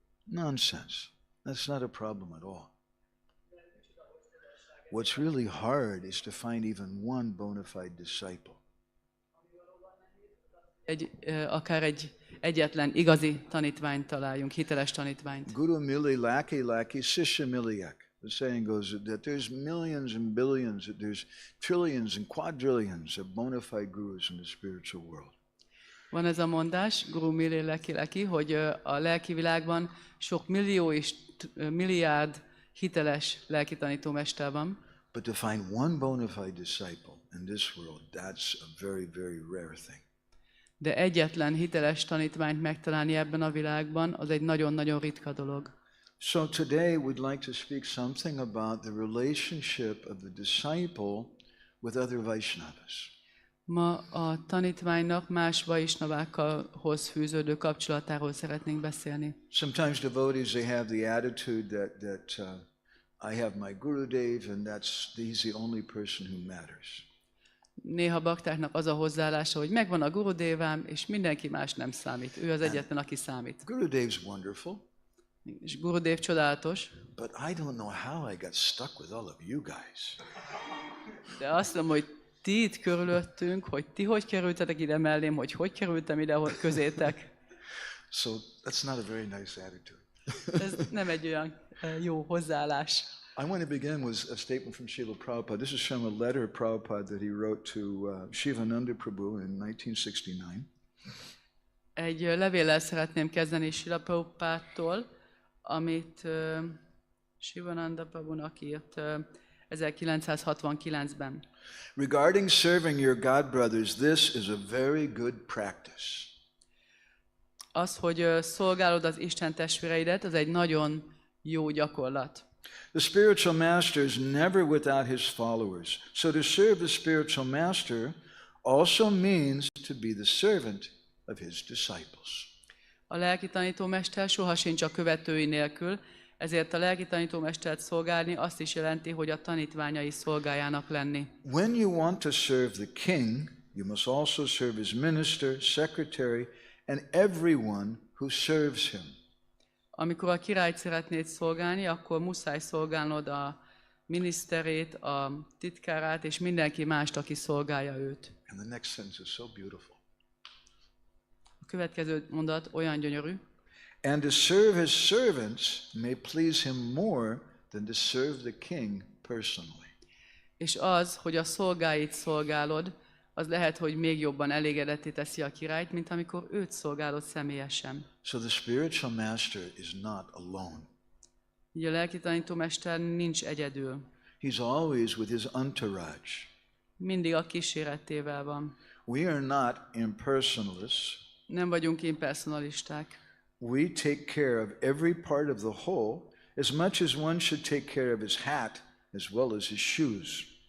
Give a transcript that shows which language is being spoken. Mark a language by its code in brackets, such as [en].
[en] Nonsense. That's not a problem at all. What's really hard is to find even one bona fide disciple. [hu] Akár egy egyetlen igazi tanítványt találjunk, hiteles tanítványt. [hi] Guru mili laki sishya miliyak. [en] The saying goes that there's millions and billions, that there's trillions and quadrillions of bona fide gurus in the spiritual world. [hu] Van ez a mondás, [hi] Guru mili laki, [hu] hogy a lelki világban sok millió és milliárd hiteles lelki tanítómester van. [en] But to find one bona fide disciple in this world, that's a very, very rare thing. [hu] De egyetlen hiteles tanítványt megtalálni ebben a világban, az egy nagyon-nagyon ritka dolog. [en] So today we'd like to speak something about the relationship of the disciple with other Vaishnavas. [hu] Ma a tanítványnak más vaisnavákhoz fűződő kapcsolatáról szeretnénk beszélni. [en] Sometimes devotees, they have the attitude that I have my Gurudev and he's the only person who matters. [hu] Néha baktáknak az a hozzáállása, hogy megvan a Gurudevám, és mindenki más nem számít. Ő az egyetlen, aki számít. [en] Gurudev's wonderful. [hu] És Gurudev csodálatos. [en] But I don't know how I got stuck with all of you guys. [hu] De azt mondom, hogy ti itt körülöttünk, hogy ti hogy kerültetek ide mellém, hogy kerültem ide közétek. [en] So that's not a very nice attitude. [hu] Ez nem egy olyan jó hozzáállás. [en] I want to begin with a statement from Srila Prabhupada. This is from a letter of Prabhupada that he wrote to Shyamananda Prabhu in 1969. [hu] Egy levéllel szeretném kezdeni Srila Prabhupádtól, amit Shyamananda Prabhunak írt 1969-ben. [en] Regarding serving your God brothers, this is a very good practice. [hu] Az, hogy szolgálod az Isten testvéreidet, az egy nagyon jó gyakorlat. [en] The spiritual master is never without his followers. So to serve the spiritual master also means to be the servant of his disciples. [hu] A lelki tanítómester sohasincs a követői nélkül, ezért a lelki tanítómestert szolgálni azt is jelenti, hogy a tanítványai szolgájának lenni. [en] When you want to serve the king, you must also serve his minister, secretary, and everyone who serves him. [hu] Amikor a királyt szeretnéd szolgálni, akkor muszáj szolgálnod a miniszterét, a titkárát és mindenki mást, aki szolgálja őt. [en] And the next sentence is so beautiful. [hu] A következő mondat olyan gyönyörű. [en] And to serve his servants may please him more than to serve the king personally. [hu] És az, hogy a szolgáit szolgálod, az lehet, hogy még jobban elégedetté teszi a királyt, mint amikor őt szolgálod személyesen. [en] So the spiritual master is not alone. [hu] Így a lelki tanítómester nincs egyedül. [en] He's always with his entourage. [hu] Mindig a kíséretével van. [en] We are not impersonalists. [hu] Nem vagyunk impersonalisták. [en] We take care of every part of the whole as much as one should take care of his hat as well as his shoes.